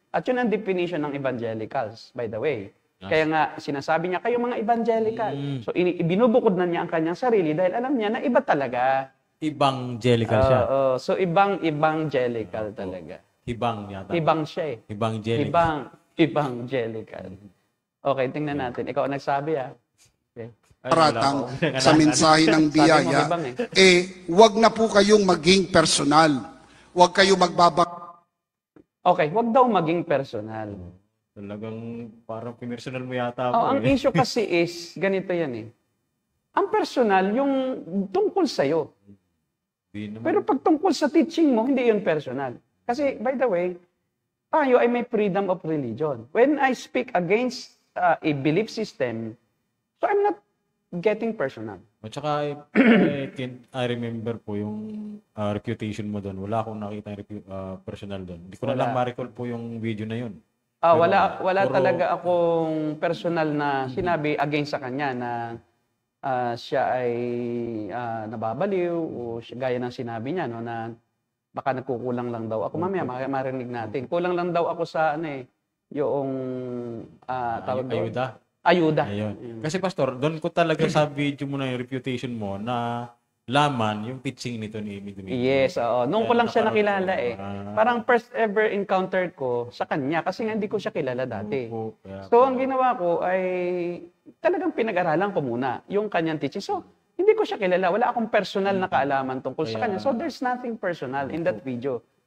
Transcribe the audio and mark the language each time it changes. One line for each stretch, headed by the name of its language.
Filipino: At yun ang definition ng evangelicals,
English: by the way.
Filipino: Kaya nga, sinasabi niya, kayo mga evangelical. So, binubukod na niya ang kanyang sarili dahil alam niya na iba talaga. Evangelical siya. So, ibang evangelical talaga. Hibang yata. Hibang siya Evangelical. Evangelical. Okay, tingnan natin. Ikaw ang nagsabi Okay. paratang sa mensahe ng biyaya, Sabi mo, Bibang, wag na po kayong maging personal. Wag kayong Okay, wag daw maging personal. Talagang parang pinersonal mo yata Oh, ako ang issue kasi is, ganito yan eh. Ang personal, yung tungkol sa'yo. Di naman. Pero pag tungkol sa teaching mo, hindi yun personal. Kasi,
English: by the way,
Filipino: tayo ay may
English: freedom of religion. When I speak against a belief system, so I'm not getting personal.
Filipino: At saka,
English: I remember
Filipino: po yung reputation mo doon. Wala akong nakita personal doon. Hindi ko na lang ma-recall po yung video na yun. Wala puro- talaga akong personal na sinabi against sa kanya na siya ay nababaliw o gaya ng sinabi niya no, na baka nagkukulang lang daw ako. Mamaya marinig natin. Kulang lang daw ako sa yung tawag doon. Ayuda. Ayun. Kasi pastor, doon ko talaga sa video mo na yung reputation mo na laman yung teaching nito ni Amy Domingo. Yes, oo. Noong ko lang siya nakilala eh. Parang first ever encounter ko sa kanya kasi nga hindi ko siya kilala dati. So, ang ginawa ko ay talagang pinag-aralan ko muna yung kanyang teaching. So, hindi ko siya kilala. Wala akong personal na kaalaman tungkol sa kanya.
English: So, there's nothing personal in that video.